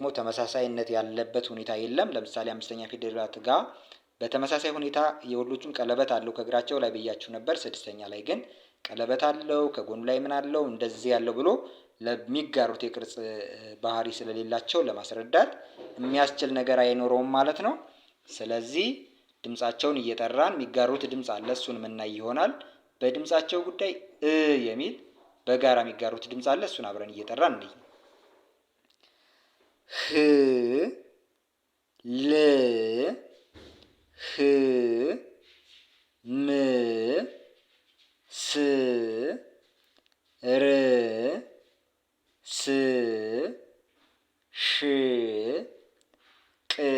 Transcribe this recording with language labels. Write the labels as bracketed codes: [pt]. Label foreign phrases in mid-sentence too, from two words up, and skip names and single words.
[am] ተመሳሳይነት ያለበት ሁኔታ የለም። ለምሳሌ አምስተኛ ፊደላት ጋር በተመሳሳይ ሁኔታ የሁሎቹም ቀለበት አለው ከእግራቸው ላይ ብያችሁ ነበር። ስድስተኛ ላይ ግን ቀለበት አለው ከጎኑ ላይ ምን አለው እንደዚህ ያለው ብሎ ለሚጋሩት የቅርጽ ባህሪ ስለሌላቸው ለማስረዳት የሚያስችል ነገር አይኖረውም ማለት ነው። ስለዚህ ድምጻቸውን እየጠራን የሚጋሩት ድምጽ አለ፣ እሱን የምናይ ይሆናል። በድምጻቸው ጉዳይ የሚል በጋራ የሚጋሩት ድምጽ አለ፣ እሱን አብረን እየጠራን እንይ። ህ ል ህ ም ስ ር ስ ሽ ቅ